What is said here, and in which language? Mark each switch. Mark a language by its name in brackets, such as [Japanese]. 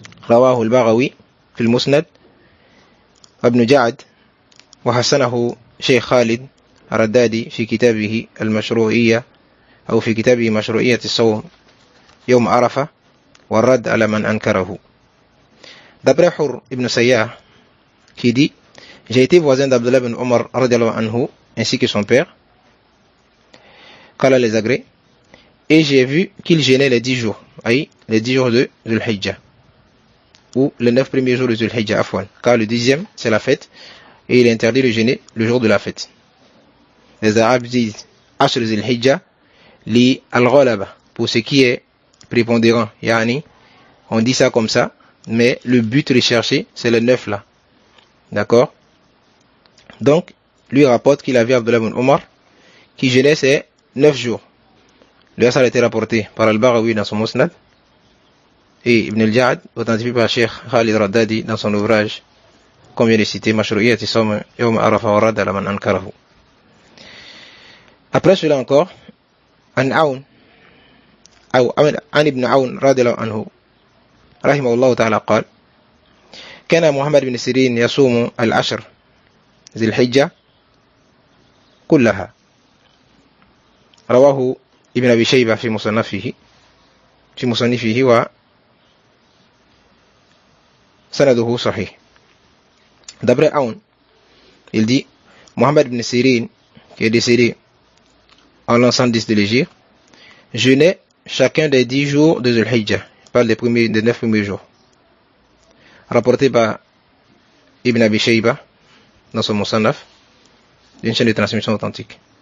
[Arabic] رواه البغوي في المسند وابن جعد وحسنه شيخ خالد الردادي في كتابه المشروعية، أو في كتابه مشروعية الصوم يوم عرفة والرد على من أنكره. [French] D'après Hur ibn Sayyah, qui dit, j'ai été voisin d'Abdullah ibn Omar radiallahu anhu, ainsi que son père, qu'Allah les agrée, et j'ai vu qu'il jeûnait les 10 jours, les 10 jours de Zul-Hijjah, ou les 9 premiers jours de Zul-Hijjah, afwan, car le 10e c'est la fête, et il est interdit de jeûner le jour de la fête. Les Arabes disent [Arabic] Ashr Zul-Hijjah li al-ghalaba, [French] pour ce qui est prépondérant, yani, on dit ça comme ça, mais le but recherché c'est le 9 là, d'accord. Donc lui rapporte qu'il a vu Abdullah ibn Omar qui jeûnait ces 9 jours. Le hasard a été rapporté par Al-Baghawi dans son Musnad et Ibn al-Ja'ad authentifié par Cheikh Khalid Raddadi dans son ouvrage qu'on vient de citer, Mashru'iyyati Sawm Yawm Arafa wa Radd ala man ankarahu. Après cela encore, [Arabic] An Ibn Aoun radiyallahu anhu رحمه الله تعالى قال كان محمد بن سيرين يصوم العشر ذي الحجة كلها. رواه ابن أبي شيبة في مصنفه وسنده صحيح. [French] D'après Aoun, il dit Mohammed ibn Sirin, qui est décédé en l'an 110 de l'Hégire, jeûnait chacun des 10 jours de Zul-Hijjah, parle des 9 premiers jours, rapporté par Ibn Abi Shayba dans son Musannaf, d'une chaîne de transmission authentique.